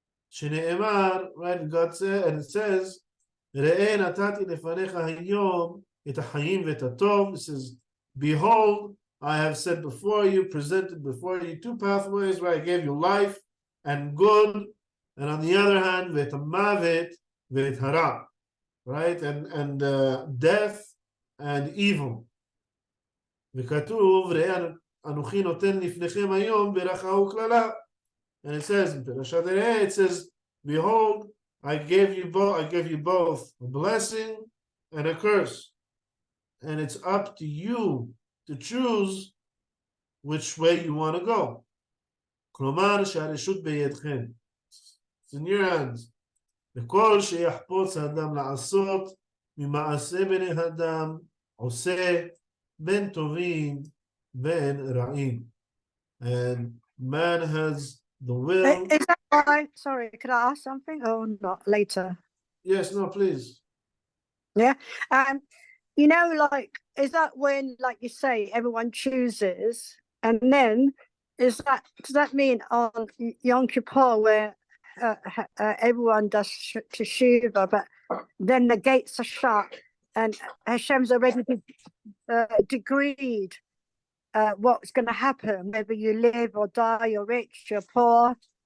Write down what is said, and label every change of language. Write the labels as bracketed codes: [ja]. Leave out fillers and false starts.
[he] שנאמר, [en] right, God said, and it says, [he] ראה נתתי לפניך היום את החיים ואת הטוב. [en] It says, behold, I have set before you, presented before you two pathways where I gave you life and good, and on the other hand, [he] ואת המוות ואת הרע, [en] right, and death and evil. [he] וכתוב, ראה אנוכי נותן לפניכם היום ברכה וקללה. [en] And it says in Perashat Re'eh, it says, behold, I gave you both a blessing and a curse. And it's up to you to choose which way you want to go. [he] כלומר, שהרשות בידכם. [en] It's in your hands. [he] וכל שיחפוץ האדם לעשות, ממעשה בני אדם, עושה בין טובים בין רעים. [en] And man has the will. Sorry, could I ask something or not later? Yes, no, please. Yeah. Like, is that when, like you say, everyone chooses, and then does that mean on Yom Kippur where everyone does teshuva, but then the gates are shut and Hashem's already decreed what's going to happen, whether you live or die, you're rich, you're poor.